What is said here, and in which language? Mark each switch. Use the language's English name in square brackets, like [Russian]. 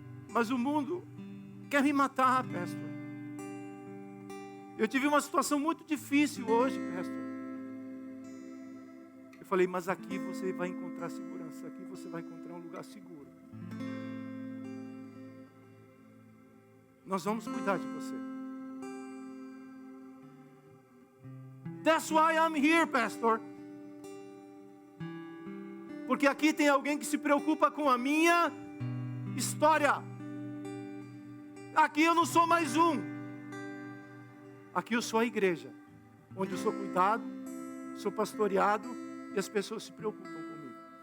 [Portuguese] Mas o mundo quer me matar, pastor. Eu tive uma situação muito difícil hoje, pastor. Eu falei: mas aqui você vai encontrar segurança, aqui você vai encontrar um lugar seguro. Nós vamos cuidar de você. [English] That's why I'm here, pastor. [Portuguese] Porque aqui tem alguém que se preocupa com a minha história. Aqui eu não sou mais um. Aqui eu sou a igreja, onde eu sou cuidado, sou pastoreado e as pessoas se preocupam comigo.